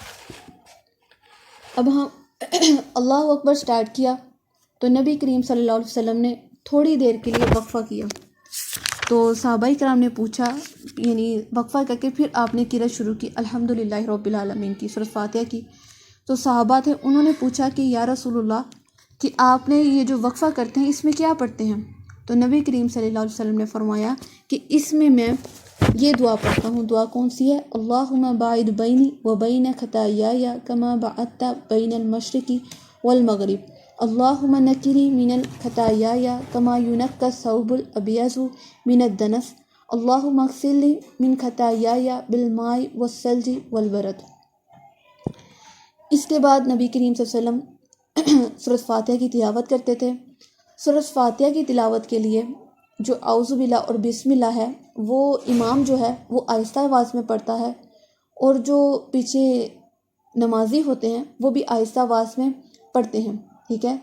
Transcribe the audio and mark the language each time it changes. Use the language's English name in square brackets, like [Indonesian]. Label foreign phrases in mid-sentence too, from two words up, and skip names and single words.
[Urdu] اب ہم [Arabic] اللہ اکبر [Urdu] سٹارٹ کیا تو نبی کریم [Arabic] صلی اللہ علیہ وسلم [Urdu] نے تھوڑی دیر کے لیے وقفہ کیا، تو صحابہ کرام نے پوچھا، یعنی وقفہ کر کے پھر آپ نے قرأت شروع کی [Arabic] الحمدللہ رب العالمین [Urdu] کی، سورۃ فاتحہ کی۔ تو صحابہ تھے، انہوں نے پوچھا کہ [Arabic] یا رسول اللہ [Urdu] کہ آپ نے یہ جو وقفہ کرتے ہیں اس میں کیا پڑھتے ہیں؟ تو نبی کریم [Arabic] صلی اللہ علیہ وسلم [Urdu] نے فرمایا کہ اس میں یہ دعا پڑھتا ہوں۔ دعا کون سی ہے؟ [Arabic] اللہم باعد بینی و بین خطایای کما بعدت بین المشرق والمغرب، اللہم نقنی من الخطایای کما ینقی الثوب الابیض من الدنس، اللہم اغسلنی من خطایای بالماء والثلج والبرد۔ [Urdu] اس کے بعد نبی کریم [Arabic] صلی اللہ علیہ وسلم [Urdu] سورۃ فاتحہ کی تلاوت کرتے تھے۔ سورۃ فاتحہ کی تلاوت کے لیے جو [Arabic] اعوذ باللہ [Urdu] اور [Arabic] بسم اللہ [Urdu] ہے وہ امام جو ہے وہ آہستہ آواز میں پڑھتا ہے، اور جو پیچھے نمازی ہوتے ہیں وہ بھی آہستہ آواز میں پڑھتے ہیں، ٹھیک ہے۔